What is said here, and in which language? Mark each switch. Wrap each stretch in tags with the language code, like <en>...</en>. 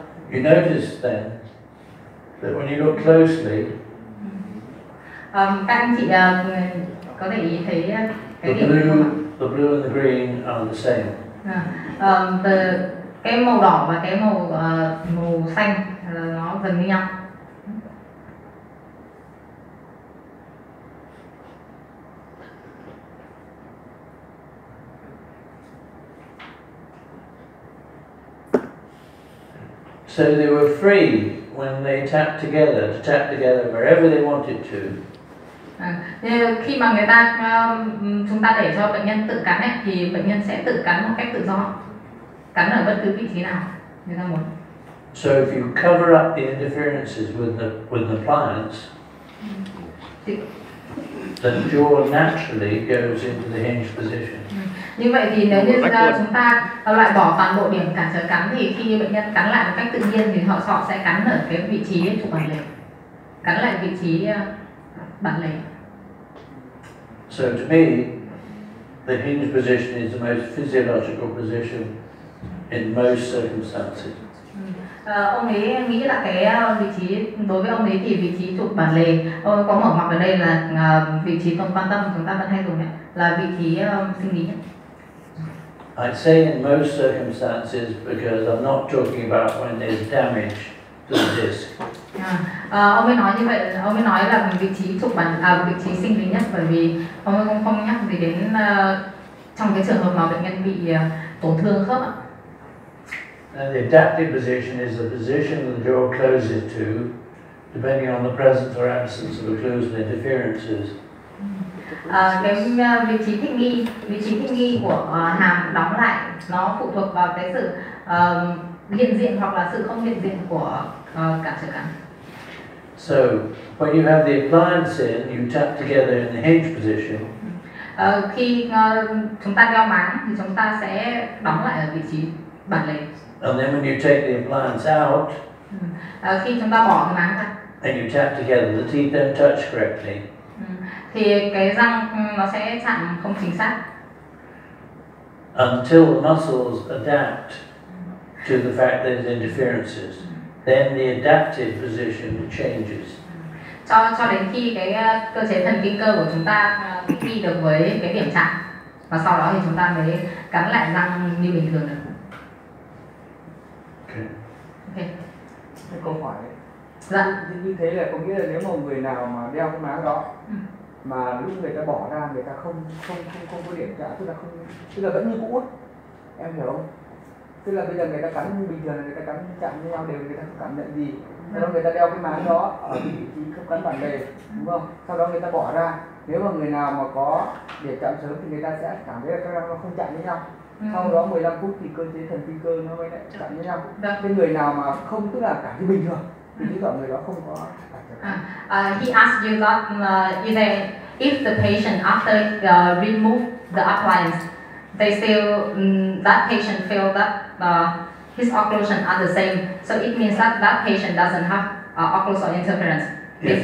<en>You notice then that when you look closely,</en> <vi>các anh chị có thể ý thấy cái</vi> <en>the blue and the green are the same.</en> <vi>Cái màu đỏ và cái màu xanh nó gần như nhau.</vi> <en>So they were free when they tapped together to tap together wherever they wanted to.</en> <vi>Khi mà chúng ta để cho bệnh nhân tự cắn ấy, thì bệnh nhân sẽ tự cắn một cách tự do, cắn ở bất cứ vị trí nào người ta muốn.</vi> <en>So if you cover up the interferences with the appliance, then jaw naturally goes into the hinge position.</en> <vi>Như vậy thì nếu như chúng ta loại bỏ toàn bộ điểm cản trở cắn thì khi bệnh nhân cắn lại một cách tự nhiên thì họ sẽ cắn ở cái vị trí trục bản lề, cắn lại vị trí bản lề.</vi> <en>So to me, the hinge position is the most physiological position in most circumstances.</en> <vi>Ông ấy nghĩ là cái vị trí, đối với ông ấy thì vị trí trục bản lề, có mở ngoặc ở đây là vị trí tông quan tâm chúng ta vẫn hay dùng ấy, là vị trí sinh lý nhất.</vi> <en>I say in most circumstances because I'm not talking about when there's damage to the disc.</en> <vi>Ông ấy nói như vậy, ông ấy nói là vị trí trục vị trí sinh lý nhất, bởi vì ông ấy không nhắc gì đến trong cái trường hợp mà bệnh nhân bị tổn thương khớp ạ.</vi> <en>And the adaptive position is the position the jaw closes to, depending on the presence or absence of occlusal interferences.</en> <vi>Cái vị trí thích nghi của hàm đóng lại nó phụ thuộc vào cái sự hiện diện hoặc là sự không hiện diện của cản trở cắn.</vi> <en>So when you have the appliance in, you tap together in the hinge position.</en> <vi>Khi chúng ta đeo máng thì chúng ta sẽ đóng lại ở vị trí bản lề.</vi> <en>And then when you take the appliance out,</en> <vi>khi chúng ta bỏ cái máng ra,</vi> <en>and you tap together, the teeth don't touch correctly.</en> <vi>Thì cái răng nó sẽ chạm không chính xác.</vi> <en>Until the muscles adapt to the fact there's interferences, then the adaptive position changes.</en> <vi>Cho đến khi cái cơ chế thần kinh cơ của chúng ta thích nghi được với cái điểm chạm, và sau đó thì chúng ta mới cắn lại răng như bình thường được.</vi> <en>Okay.</en> <vi>Cái câu hỏi ấy. Dạ. Như thế là có nghĩa là nếu mà người nào mà đeo cái máng đó mà lúc người ta bỏ ra người ta không có điểm chạm, tức là vẫn như cũ, em hiểu không? Tức là bây giờ người ta cắn bình thường, người ta cắn chạm với nhau đều, người ta không cảm nhận gì. Sau đó người ta đeo cái máng đó ở cái vị trí không cắn bản lề, đúng không? Sau đó người ta bỏ ra, nếu mà người nào mà có điểm chạm sớm thì người ta sẽ cảm thấy là các răng nó không chạm với nhau. Sau đó 15 phút thì cơ chế thần kinh cơ nó mới lại chạm với nhau. Cái người nào mà không, tức là cảm thấy bình thường thì chứng tỏ người đó không có cản trở.</vi> <en>He asked you that if the patient after remove the appliance, they still that patient feel that his occlusion are the same, so it means that that patient doesn't have occlusal interference. Yes.</en>